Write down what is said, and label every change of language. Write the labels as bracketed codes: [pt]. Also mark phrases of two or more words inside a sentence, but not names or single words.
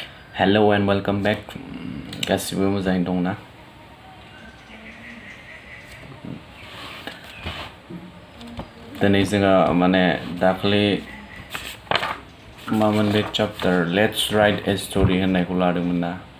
[en] Hello and welcome back. [brx] गासिबो मोजाङै दंना? दिनै जोङो माने दाखालि मामोन बे chapter Let's Write a Story होननायखौ लादोंमोन ना?